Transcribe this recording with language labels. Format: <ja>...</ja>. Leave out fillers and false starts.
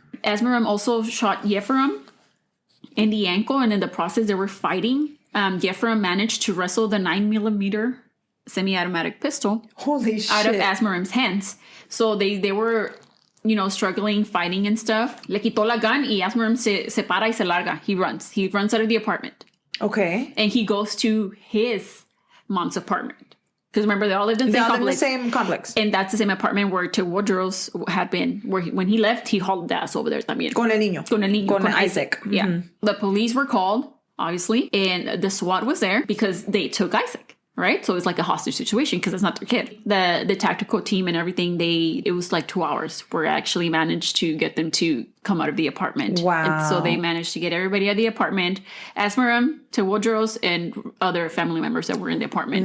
<en>Asmerom also shot Yepheram in the ankle, and in the process, they were fighting. Yepheram managed to wrestle the 9mm semi-automatic pistol Holy shit. out of Asmerom's hands. So they were, struggling, fighting and stuff.</en> <es>Le quitó la gun, y Asmerom se para y se larga.</es> <en>He runs out of the apartment. Okay. And he goes to his mom's apartment. Because remember, they all lived in the same complex. And that's the same apartment where Teodros had been. When he left, he hauled ass over there</en> <es>también. Con el niño. Con</es> <en>Isaac. Mm-hmm. Yeah. The police were called, obviously, and the SWAT was there because they took Isaac. Right? So it's like a hostage situation because it's not their kid. The tactical team and everything, it was like 2 hours where I actually managed to get them to come out of the apartment. Wow. And so they managed to get everybody out of the apartment. Asmerom, Teodros, and other family members that were in the apartment.</en>